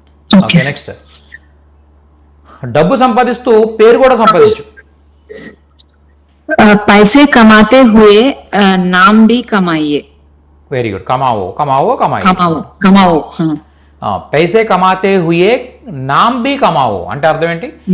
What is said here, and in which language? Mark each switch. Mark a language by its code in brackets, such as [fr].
[te] Okay, next, డబ్బు సంపాదిస్తూ పేరు కూడా సంపాదించు. [hi] पैसे कमाते हुए नाम भी कमाइए. [en] Very good. [hi] కమావో కమాయి. कमाओ. పైసే కమాతే హుయే నామ్ బి కమావో [te] అంటే అర్థం ఏంటి?